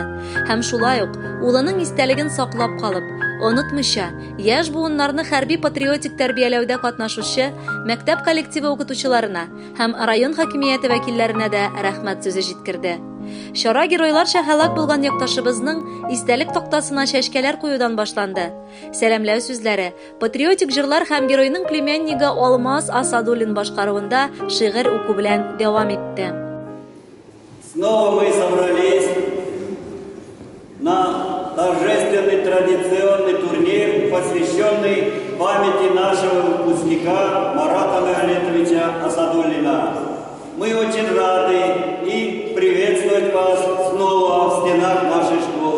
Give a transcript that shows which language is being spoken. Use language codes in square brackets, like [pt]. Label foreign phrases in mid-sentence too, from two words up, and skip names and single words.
[tt] Һәм шулай ук улының истәлеген саклап калып, онытмыйча, яшь буыннарны хәрби-патриотик тәрбияләүдә катнашучы мәктәп коллективы укытучыларына һәм район хакимияте вәкилләренә дә рәхмәт сүзе җиткерде. Чара геройларча һәлак булган якташыбызның истәлек тактасына чәчкәләр куюдан башланды. Сәламләү сүзләре патриотик җырлар һәм геройның племяннигы Алмаз Асадуллин башкаруында шигырь уку белән дәвам итте. [ru] Снова мы собрались на торжественный традиционный турнир, посвященный памяти нашего выпускника Марата Мехлетовича Асадуллина. Мы очень рады и приветствовать вас снова в стенах нашей школы.